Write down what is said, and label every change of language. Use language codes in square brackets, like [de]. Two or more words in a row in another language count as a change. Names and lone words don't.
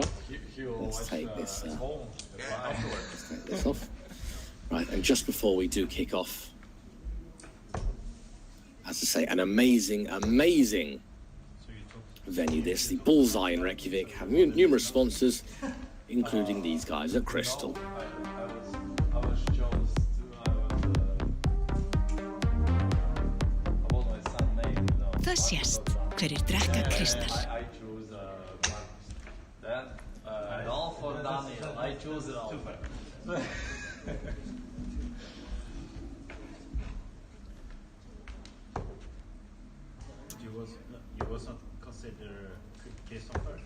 [en] Let's take this off. Right, and just before we do kick off, as I say, an amazing venue this. The Bullseye in Reykjavik have numerous sponsors, including these guys at Crystal. [is] Það sést hverjir drekka Kristal. [en] And all for Daniel. I choose it all. You was not consider Kirsten first?